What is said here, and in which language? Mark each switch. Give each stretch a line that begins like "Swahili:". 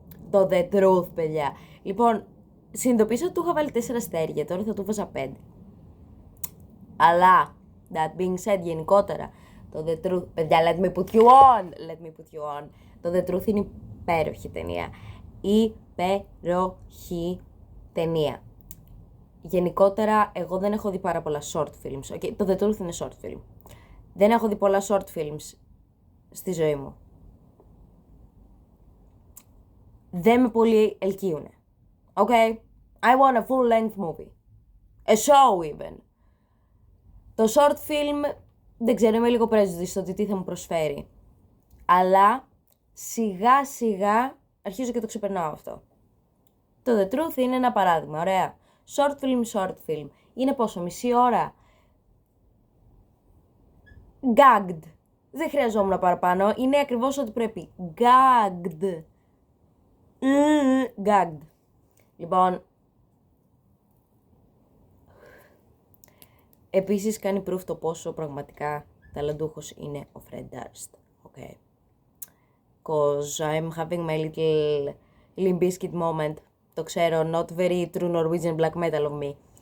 Greek: Το The Truth, παιδιά. Λοιπόν, συνειδητοποίησα ότι του είχα βάλει 4 αστέρια, τώρα θα του βάζα 5. Αλλά,
English: that being said,
Greek: γενικότερα, το The Truth, παιδιά,
English: let me put you on.
Greek: Το The Truth είναι υπέροχη ταινία. Υπέροχη ταινία. Γενικότερα, εγώ δεν έχω δει πάρα πολλά short films. Okay, το The Truth είναι short film. Δεν έχω δει πολλά short films στη ζωή μου. Δεν με πολύ ελκύουνε. Okay?
English: I want a full-length movie. A show even.
Greek: Το short film, δεν ξέρω, είμαι λίγο prejudice στο τι θα μου προσφέρει. Αλλά σιγά σιγά αρχίζω και το ξεπερνάω αυτό. Το The Truth είναι ένα παράδειγμα, ωραία. Short film. Είναι πόσο, μισή ώρα?
English: Gagged.
Greek: Δεν χρειαζόμουν παραπάνω. Είναι ακριβώς ό,τι πρέπει.
English: Gagged. Gagged.
Greek: Λοιπόν, επίσης κάνει proof το πόσο πραγματικά ταλαντούχος είναι ο Fred Durst.
English: Okay. Cause I'm having my little Limp Bizkit moment.
Greek: Το ξέρω,
English: not very true Norwegian black metal of me.